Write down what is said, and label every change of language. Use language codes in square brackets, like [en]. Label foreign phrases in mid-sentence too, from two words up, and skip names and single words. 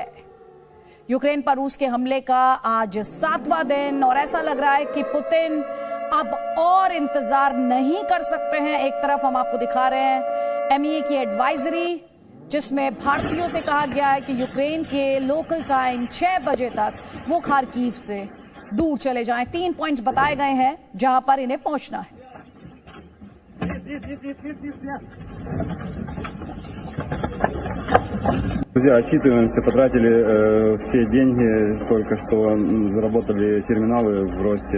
[hi] यूक्रेन पर रूस के हमले का आज 7वां दिन और ऐसा लग रहा है कि पुतिन अब और इंतजार नहीं कर सकते हैं। एक तरफ हम आपको दिखा रहे हैं MEA की एडवाइजरी, जिसमें भारतीयों से कहा गया है कि यूक्रेन के [en] local time [hi] 6 बजे तक वो खार्किव से दूर चले जाएं। 3 पॉइंट्स बताए गए हैं जहां पर इन्हें पहुंचना है। [ru] Друзья, отчитываемся, потратили все деньги, только что заработали терминалы в росте.